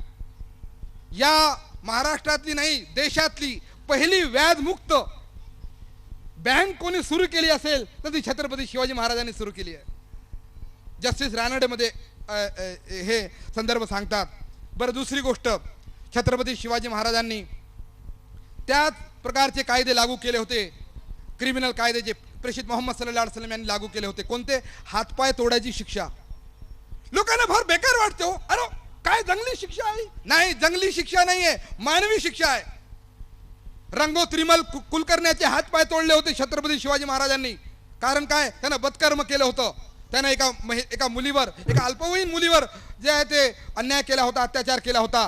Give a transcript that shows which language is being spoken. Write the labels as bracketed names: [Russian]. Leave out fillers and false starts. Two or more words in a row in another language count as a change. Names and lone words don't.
[Marathi] या महाराष्ट्रातली नाही देशातली पहिली व्याजमुक्त बँक कोणी सुरू केली असेल तर ती छत्रपती शिवाजी महाराजांनी सुरू केली आहे. जस्टिस रानडेमध्ये हे संदर्भ सांगतात. बरं, दुसरी गोष्ट, छत्रपती शिवाजी महाराजांनी त्याच प्रकारचे कायदे लागू केले होते. क्रिमिनल कायदे जे प्रेषित मोहम्मद [Arabic] صلى الله عليه وسلم [Marathi] यांनी लागू केले होते. कोणते? हातपाय तोडायची शिक्षा. लोकांना फार बेकार वाटते हो, अरे काय जंगली शिक्षा आहे? नाही, जंगली शिक्षा नाहीये, मानवी शिक्षा आहे. रंगोत्रिमल कुलकर्ण्याचे हातपाय तोडले होते छत्रपती शिवाजी महाराजांनी. कारण काय? त्यांना बदकर्म केलं होतं. त्यानं एका मुलीवर, एका अल्पवयीन मुलीवर जे आहे ते अन्याय केला होता, अत्याचार केला होता.